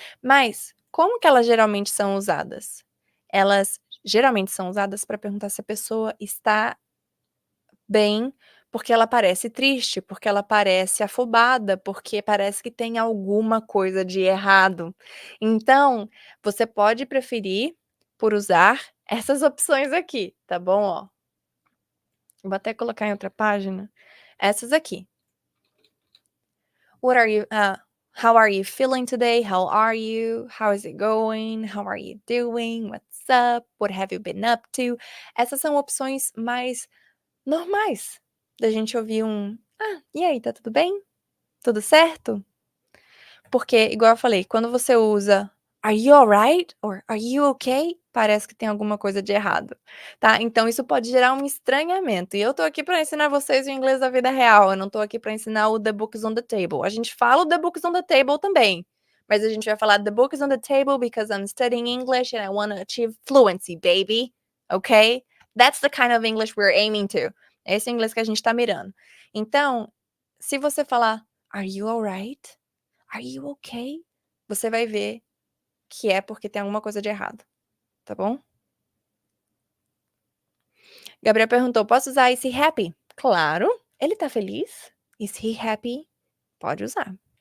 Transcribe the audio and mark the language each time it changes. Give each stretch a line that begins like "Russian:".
Portuguese: Mas como que elas geralmente são usadas? Elas geralmente são usadas para perguntar se a pessoa está bem, porque ela parece triste, porque ela parece afobada, porque parece que tem alguma coisa de errado. Então, você pode preferir por usar essas opções aqui, tá bom, ó. Vou até colocar em outra página. Essas aqui.
English: What are you how are you feeling today? How are you? How is it going? How are you doing? What's up? What have you been up to?
Portuguese: Essas são opções mais normais da gente ouvir um: "Ah, e aí, tá tudo bem? Tudo certo?". Porque, igual eu falei, quando você usa
English: "Are you alright?"
Portuguese: or
English: "Are you okay?",
Portuguese: parece que tem alguma coisa de errado, tá. Então isso pode gerar um estranhamento, e eu tô aqui pra ensinar vocês o inglês da vida real, eu não tô aqui pra ensinar o
English: "The book is on the table".
Portuguese: A gente fala o
English: "The book is on the table"
Portuguese: também, mas a gente vai falar
English: "The book is on the table because I'm studying English and I wanna achieve fluency, baby", ok? That's the kind of English we're aiming to.
Portuguese: É esse inglês que a gente tá mirando. Então, se você falar
English: "Are you alright?", "Are you okay?",
Portuguese: você vai ver que é porque tem alguma coisa de errado, tá bom? Gabriel perguntou: "Posso usar
English: is he happy?".
Portuguese: Claro, ele tá feliz?
English: Is he happy?
Portuguese: Pode usar.